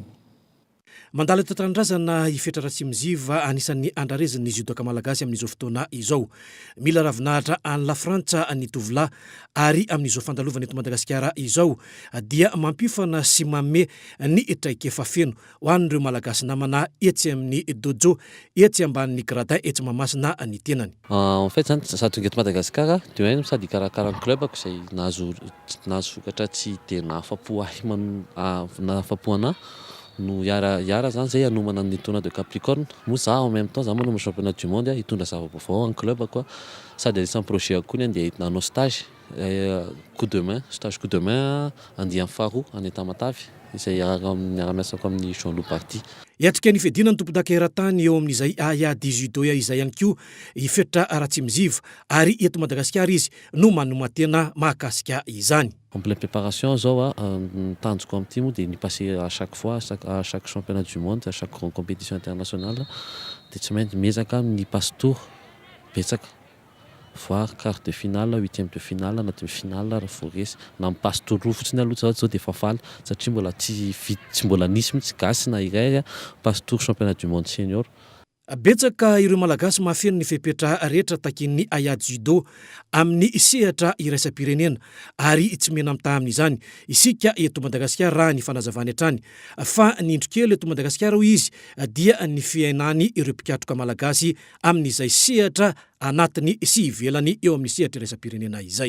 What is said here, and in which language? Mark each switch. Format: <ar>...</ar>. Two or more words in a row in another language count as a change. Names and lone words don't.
<mg>Mandala tantarandrazana ifetra Ratsimiziva anisan'ny andrarezan'ny judoka malagasy amin'izao fotoana izao. Mila ravinahitra any la Frantsa ny tovolahy ary amin'izao fandalovana eto Madagasikara izao dia mampifana sy mamme ny traikefa feno ho an'ireo malagasy namana etsy amin'ny dojo etsy ambanin'ny gradin etsy mamasina ny tenany.</mg> <fr>En fait</fr> <mg>zany za tonga eto Madagasikara dia hoe sady karakara ny clubako izay nahazo sokatra tsy dia nahafapo anahy no yara zany zay anomana ny</mg> <fr>tournoi de Capricorne.</fr> <mg>Moa za</mg> <fr>en même temps</fr> <mg>za manao</mg> <fr>championnat du monde</fr> <mg>hitondra zava-baovao amin'ny clubako sady anisan'ny projet koa ny andeha nanao</mg> <fr>stage stage coup de main</fr> <mg>andiany faharoa any Tamatavy izay miara-miasako amin'ny Jean-Loup Party. Iatrika ny fiadina ny tompon-daka eran-tany eo amin'izay adi judo izay ihany koa ifetra Ratsimiziva ary eto Madagasikara izy no manomatena mahakasika izany.</mg> <fr>En pleine préparation</fr> <mg>zao tanjoko amin'ity moa dia ny</mg> <fr>passé à chaque fois à chaque championnat du monde à chaque grande compétition internationale</fr> <mg>dia tsy maintsy miezaka ny</mg> <fr>passe tour</fr> <mg>betsaka</mg> <fr>voire quart de finale,</fr> <mg>huitième de finale, na demi-finale raha vao resy na mipasse tour roa fotsiny aloha zao dia efa faly satria mbola tsy mbola nisy mihitsy gasy na iray</mg> <fr>passe tour championnat du monde senior.</fr> <mg>Betsaka ireo malagasy mahafeno ny fepetra rehetra takin'ny ayady judo amin'ny sehatra iraisam-pirenena ary tsy mena amitaha amin'izany isika eto Madagasikara raha ny fanazavany hatrany fa ny indrokely eto Madagasikara ho izy dia ny fiainany ireo mpikatroka malagasy amin'izay sehatra anatiny sy ivelany eo amin'ny sehatra iraisam-pirenena izay.</mg>